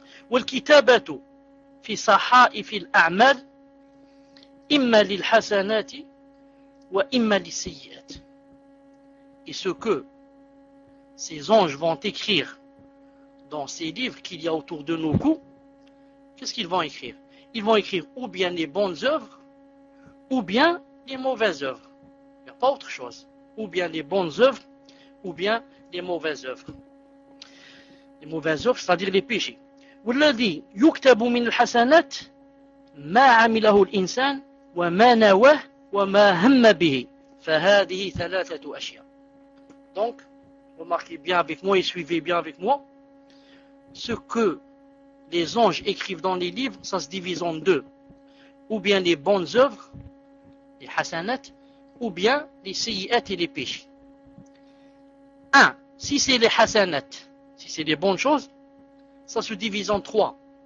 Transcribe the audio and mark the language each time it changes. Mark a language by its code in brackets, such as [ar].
[ar] وَالْكِتَابَةُ فِي صَحَائِفِ الْأَعْمَالِ إِمَّا لِلْحَسَنَاتِ وَإِمَّا لِلسَّيِّئَاتِ [fr] Et ce que ces anges vont écrire dans ces livres qu'il y a autour de nos coups, qu'est-ce qu'ils vont écrire? Ils vont écrire ou bien les bonnes œuvres, ou bien les mauvaises œuvres. Il n'y a pas autre chose. Ou bien les bonnes œuvres, ou bien les mauvaises œuvres. Les mauvaises œuvres, c'est-à-dire les péchés. [ar] « وَالَّذِي يُكْتَبُ مِنْ الْحَسَنَاتِ مَا عَمِلَهُ الْإِنسَانِ وَمَا نَوَهُ وَمَا هَمَّ بِهِ فَهَذِهِ ثَلَاثَةُ أَشْيَا » [fr] Donc, remarquez bien avec moi et suivez bien avec moi. Ce que les anges écrivent dans les livres, ça se divise en deux. Ou bien les bonnes œuvres, les hasanat, ou bien les siyat et les péchés. Un, si c'est les hasanat, si c'est les bonnes choses, ça se divise en trois.